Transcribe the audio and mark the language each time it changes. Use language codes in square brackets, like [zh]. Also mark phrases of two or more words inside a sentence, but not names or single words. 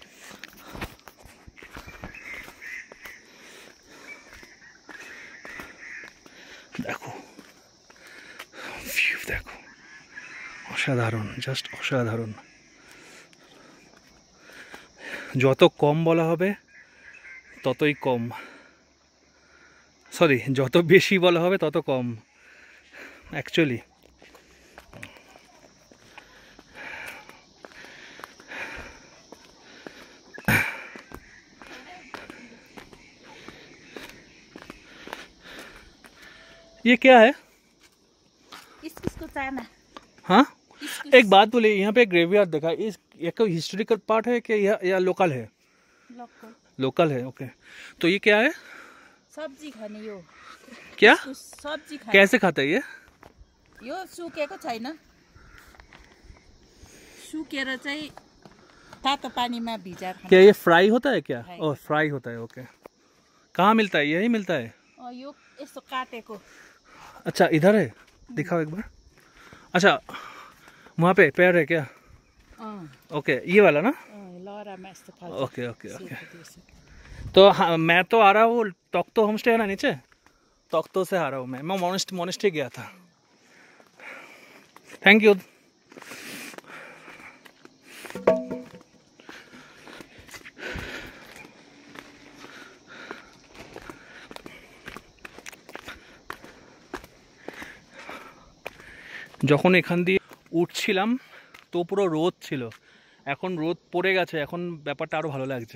[bn] দেখো ভিউ, দেখো, অসাধারণ, জাস্ট অসাধারণ। যত কম বলা হবে ততই কম, সরি, যত বেশি বলা হবে তত কম অ্যাকচুয়ালি। [hi] ये क्या है? इसको चाना। हाँ, एक बात बोले, यहाँ पे ग्रेवयार्ड देखा, इस ये कोई [en] historical part [hi] है कि या लोकल है? लोकल है, ओके। तो ये क्या है? [ne] सब्जी खाने यो। [hi] क्या? सब्जी खाने। कैसे खाते हैं ये? [ne] यो सुकेको छैन, सुकेर चाहिँ तातो पानीमा भिजाएर खाने। [hi] क्या ये फ्राई होता है क्या? ओह, फ्राई होता है, ओके। कहाँ मिलता है? यही मिलता है? [ne] यो यस्तो काटेको। [hi] अच्छा, इधर है, दिखाओ एक बार। अच्छा, वहाँ पे पैर है क्या? ओके, ये वाला ना? Laura Master [en] OK OK OK. [hi] तो हाँ, मैं तो आ रहा हूँ, तोक्तो होम स्टे है ना नीचे, तोक्तो से आ रहा हूँ मैं मोनेस्ट्री गया था। [en] thank you. [bn] যখন এখান দিয়ে উঠছিলাম তো পুরো রোদ ছিল, এখন রোদ পড়ে গেছে, এখন ব্যাপারটা আরও ভালো লাগছে।